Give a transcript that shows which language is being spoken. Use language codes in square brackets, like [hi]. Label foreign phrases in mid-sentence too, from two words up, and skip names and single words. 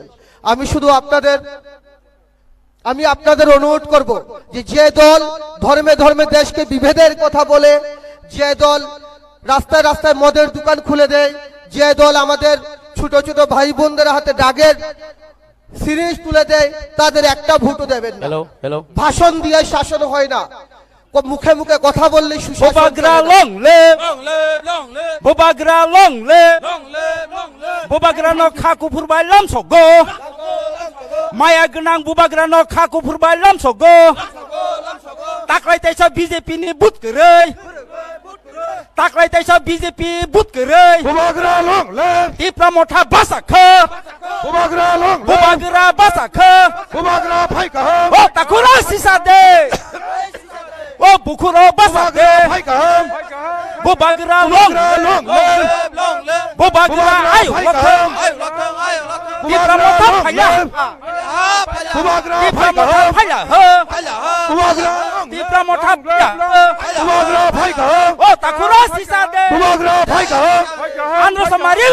[bn] আমি শুধু আপনাদের অনুরোধ করব যে দল ধর্মে ধর্মে দেশকে বিভেদের কথা বলে, যে দল রাস্তায় রাস্তায় মদের দোকান খুলে দেয়, যে দল আমাদের ছোট ছোট ভাই বোনদের হাতে দাগের সিরিজ তুলে দেয়, তাদের একটা ভোটও দেবেন না। ভাষণ দিয়ে শাসন হয় না, মুখে মুখে কথা বললে সুশাসন। [en] Bubagra long live, Long live, long live, Bubagra long live, long live, long live. [trp] Bubagra no khaku phurbai lam sogo. Maya gnang Bubagra no khaku phurbai lam sogo. Taklai taisa BJP ni [en] but kerei. [trp] Taklai taisa BJP [en] but kerei. Bubagra long live, [trp] Tipramotha basakha. [en] Bubagra long live, [trp] Bubagra basakha. Bubagra phaika, Oh takura sisa de. Oh bukuro basakha. phaika, [en] Bubagra long Bubagra long live, Long live, [trp] Bubagra ayu wakham. ayo lakang, ayo lakang. Tipramotha phaya. Bubagra Tipramotha phaika, phaya ha. [en] Bubagra long live, [trp] Tipramotha phaya. Bubagra phaika, Oh takura sisa de. Bubagra phaika, Andro samaril